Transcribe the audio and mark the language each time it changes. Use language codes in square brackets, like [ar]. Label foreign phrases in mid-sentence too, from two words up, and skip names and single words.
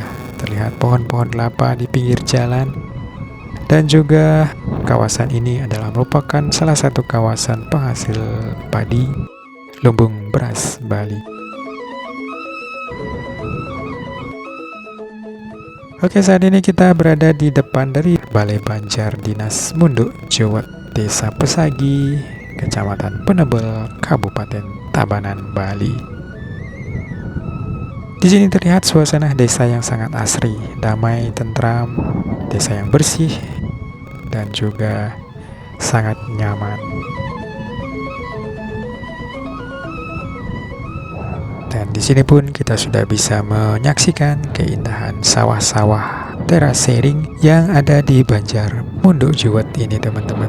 [id] Terlihat pohon-pohon kelapa di pinggir jalan. Dan juga kawasan ini adalah merupakan salah satu kawasan penghasil padi lumbung beras Bali. Oke, saat ini kita berada di depan dari Balai Banjar Dinas Munduk Juwet, Desa Pesagi, Kecamatan Penebel, Kabupaten Tabanan, Bali. Di sini terlihat suasana desa yang sangat asri, damai, tentram, desa yang bersih, dan juga sangat nyaman. Dan di sini pun kita sudah bisa menyaksikan keindahan sawah-sawah terasering yang ada di Banjar Munduk Juwet ini, teman-teman.